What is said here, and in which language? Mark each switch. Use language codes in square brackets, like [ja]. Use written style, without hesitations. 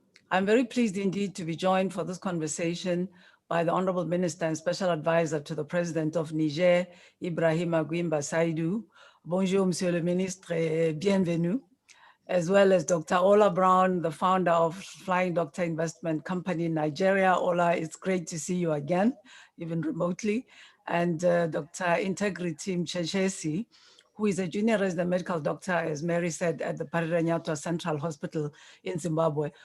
[en] I'm very pleased indeed to be joined for this conversation by the Honorable Minister and Special Advisor to the President of Niger, Ibrahima Gwimba Saidu. [fr] Bonjour, Monsieur le Ministre, et bienvenue. [en] As well as Dr. Ola Brown, the founder of Flying Doctor Investment Company in Nigeria. Ola, it's great to see you again, even remotely. And Dr. Integrity Mcheshesi, who is a junior resident medical doctor, as Mary said, at the Pariranyatwa Central Hospital in Zimbabwe.